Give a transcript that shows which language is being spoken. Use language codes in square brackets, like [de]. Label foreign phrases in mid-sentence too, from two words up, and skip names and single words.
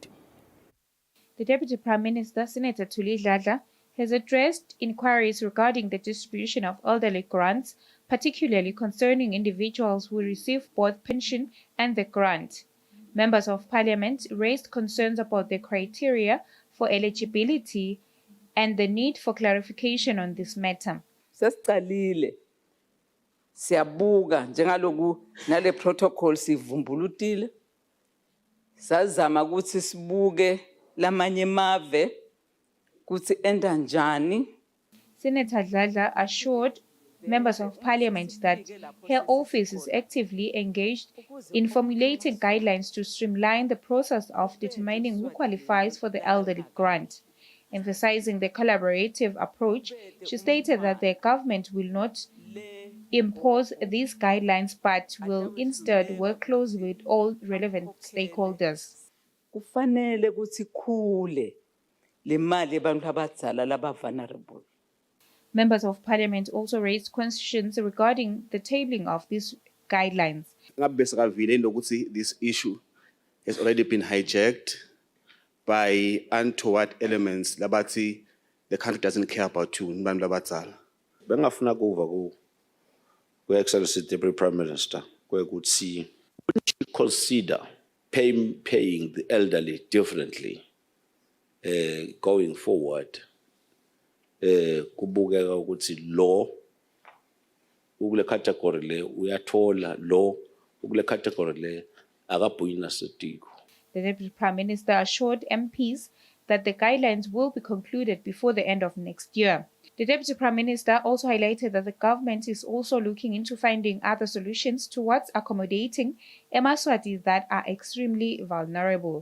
[en] The Deputy Prime Minister, Senator Thulisile Dladla, has addressed inquiries regarding the distribution of elderly grants, particularly concerning individuals who receive both pension and the grant. Members of Parliament raised concerns about the criteria for eligibility and the need for clarification on this matter. [ss] Sesicalile siyabuka njengaloku nale protocol sivumbulutile sazama ukuthi sibuke lamanye mave kuthi enda njani. [en] Senator Dladla assured members of parliament that her office is actively engaged in formulating guidelines to streamline the process of determining who qualifies for the elderly grant. Emphasizing the collaborative approach, she stated that the government will not impose these guidelines but will instead work closely with all relevant stakeholders. [ss] Kufanele ukuthi khule le mali abantu abadala laba vulnerable. [en] Members of parliament also raised questions regarding the tabling of these guidelines. This issue has already been hijacked by untoward elements labati the country doesn't care about you [ss] nbantu labadala. Bengafuna kuva ku [en] Excellency Deputy Prime Minister kwekuthi consider paying the elderly differently going forward. [ss] Kubukeka ukuthi law ukule category le uyathola law ukule category le akabuyina setiko. [en] The Deputy Prime Minister assured MPs that the guidelines will be concluded before the end of next year. The Deputy Prime Minister also highlighted that the government is also looking into finding other solutions towards accommodating Eswatini that are extremely vulnerable.